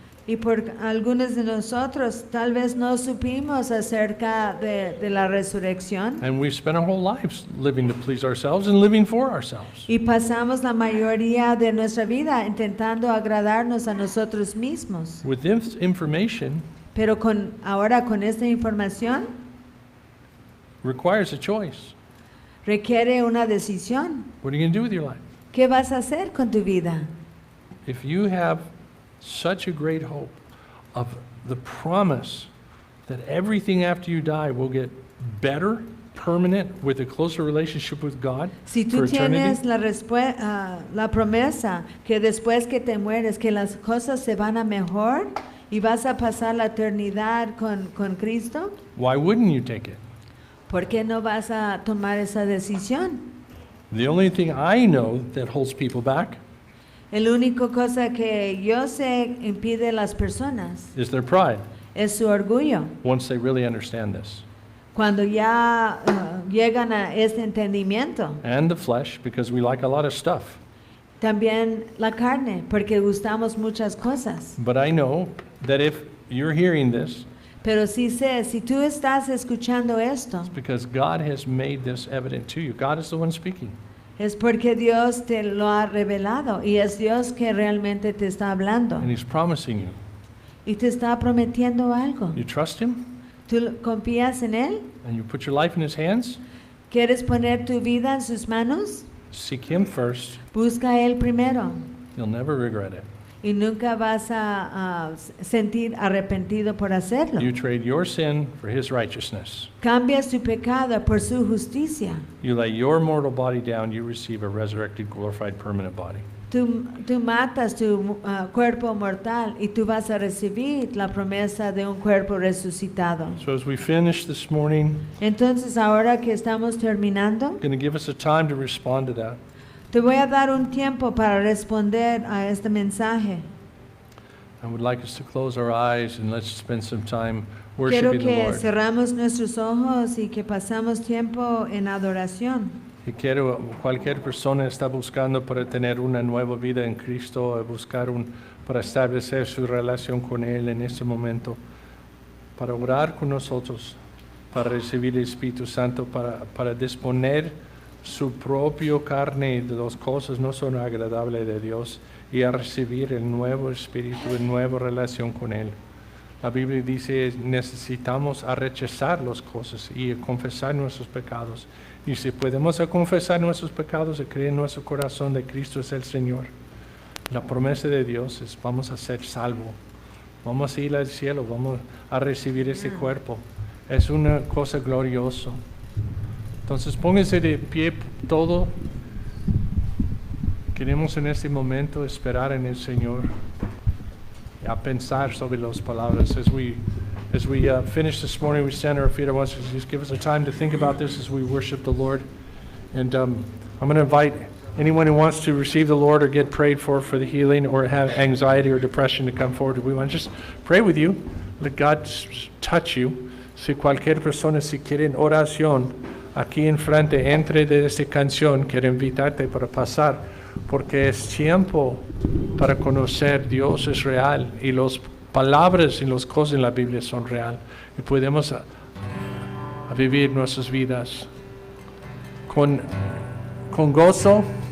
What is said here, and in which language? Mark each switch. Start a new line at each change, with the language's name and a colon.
Spanish: Y por algunos de nosotros tal vez no supimos acerca de la resurrección
English: And we've spent our whole lives living to please ourselves and living for ourselves.
Spanish: y pasamos la mayoría de nuestra vida intentando agradarnos a nosotros mismos.
English: With this information
Spanish: Pero ahora con esta información
English: requires a choice.
Spanish: requiere una decisión.
English: What are you going to do with your life?
Spanish: ¿Qué vas a hacer con tu vida?
English: If you have such a great hope of the promise that everything after you die will get better, permanent, with a closer relationship with God
Spanish: Si tú
English: for eternity,
Spanish: tienes la promesa que después que te mueres, que las cosas se van a mejor y vas a pasar la eternidad con Cristo,
English: why wouldn't you take it?
Spanish: ¿por qué no vas a tomar esa decisión?
English: The only thing I know that holds people back
Spanish: El único cosa que yo sé impide a las personas
English: is their pride
Spanish: es su orgullo.
English: once they really understand this.
Spanish: Cuando ya llegan a este entendimiento,
English: And the flesh, because we like a lot of stuff.
Spanish: también la carne, porque gustamos muchas cosas.
English: But I know that if you're hearing this,
Spanish: Pero sí sé, si tú estás escuchando esto,
English: it's because God has made this evident to you. God is the one speaking.
Spanish: es porque Dios te lo ha revelado y es Dios que realmente te está hablando
English: And He's promising you.
Spanish: y te está prometiendo algo.
English: You trust Him
Spanish: ¿Tú confías en Él?
English: and you put your life in His hands.
Spanish: ¿Quieres poner tu vida en sus manos?
English: Seek Him first.
Spanish: Busca a Él primero
English: You'll never regret it.
Spanish: y nunca vas a sentir arrepentido por hacerlo.
English: You trade your sin for His righteousness.
Spanish: Cambias tu pecado por su justicia.
English: You lay your mortal body down, you receive a resurrected, glorified, permanent body.
Spanish: Tú matas tu cuerpo mortal y tú vas a recibir la promesa de un cuerpo resucitado.
English: So as we finish this morning,
Spanish: Entonces, ahora que estamos terminando,
English: I'm going to give us a time to respond to that.
Spanish: te voy a dar un tiempo para responder a este mensaje.
English: I would like us to close our eyes and let's spend some time
Spanish: Quiero
English: worshiping the
Spanish: que
English: Lord.
Spanish: cerramos nuestros ojos y que pasamos tiempo en adoración. Y cualquier persona está buscando para tener una nueva vida en Cristo, para establecer su relación con Él en este momento, para orar con nosotros, para recibir el Espíritu Santo, para disponer su propia carne de las cosas no son agradables de Dios y a recibir el nuevo Espíritu, la nueva relación con Él. La Biblia dice necesitamos a rechazar las cosas y a confesar nuestros pecados. Y si podemos confesar nuestros pecados y creer en nuestro corazón de Cristo es el Señor, la promesa de Dios es vamos a ser salvos, vamos a ir al cielo, vamos a recibir ese cuerpo. Es una cosa gloriosa. Entonces pónganse de pie todo. Queremos en este momento esperar en el Señor y a pensar sobre las palabras.
English: As we finish this morning, we stand on our feet. I want you to just give us a time to think about this as we worship the Lord. And I'm going to invite anyone who wants to receive the Lord or get prayed for the healing or have anxiety or depression to come forward. We want to just pray with you. Let God touch you.
Spanish: Si cualquier persona, si quieren oración, aquí enfrente, entre de esta canción, quiero invitarte para pasar, porque es tiempo para conocer Dios es real y las palabras y las cosas en la Biblia son real y podemos a vivir nuestras vidas con gozo